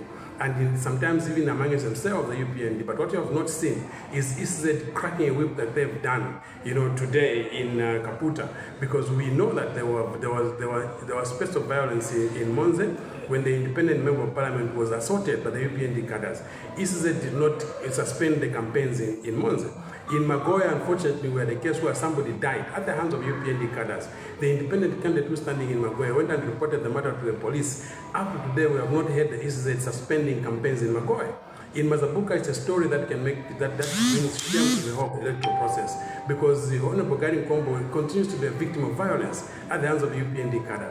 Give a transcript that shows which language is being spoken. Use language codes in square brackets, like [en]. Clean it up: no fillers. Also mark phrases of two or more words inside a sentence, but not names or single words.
[en] And sometimes even among themselves, the UPND. But what you have not seen is ECZ cracking a whip that they've done, today in Kaputa, because we know that there was space of violence in Monze when the independent member of parliament was assaulted by the UPND cadres. ECZ did not suspend the campaigns in Monze. In Magoya, unfortunately, we had a case where somebody died at the hands of UPND cadres. The independent candidate who was standing in Magoya went and reported the matter to the police. Up to today, we have not heard the ECZ suspending campaigns in Magoya. In Mazabuka, it's a story that can make that brings shame to the whole electoral process, because the Honorable Gary Nkombo continues to be a victim of violence at the hands of UPND cadres.